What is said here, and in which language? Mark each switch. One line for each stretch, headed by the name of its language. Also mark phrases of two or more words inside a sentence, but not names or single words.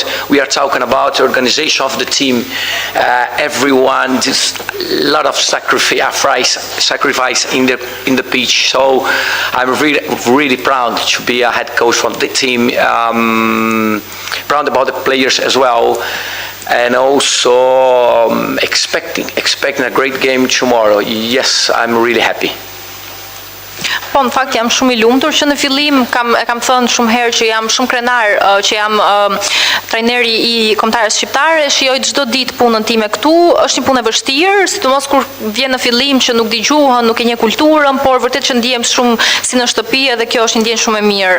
English: We are talking about the organization of the team. Everyone, just a lot of sacrifice in the pitch. So I'm really proud to be a head coach from the team. Proud about the players as well, and also expecting a great game tomorrow. Yes, I'm really happy.
Albanian: Po, në fakt jam shumë I lumtur që në fillim kam thënë shumë herë që jam shumë krenar që jam trajneri I kombëtarës shqiptare, shijoj çdo ditë punën time këtu. Është një punë e vështirë, sidomos kur vjen në fillim që nuk digjuhen, nuk e njeh kulturën, por vërtet që ndihem shumë si në shtëpi dhe kjo është një ndjenjë shumë e mirë.